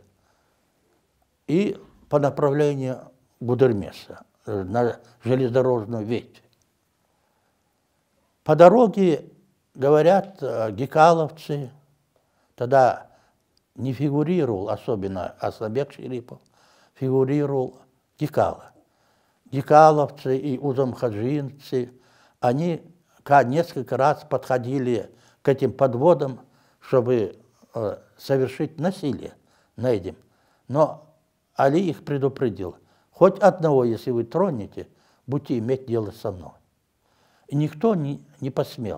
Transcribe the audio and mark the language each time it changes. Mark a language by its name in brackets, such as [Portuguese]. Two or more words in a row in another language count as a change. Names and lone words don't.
[Russian] И по направлению Гудермеса, на железнодорожную ветвь. По дороге, говорят, гекаловцы, тогда не фигурировал, особенно Асланбек Шерипов, фигурировал Гекала. Гекаловцы и узамхаджинцы, они несколько раз подходили к этим подводам, чтобы совершить насилие над этим. Но Али их предупредил: хоть одного, если вы тронете, будете иметь дело со мной. И никто не посмел.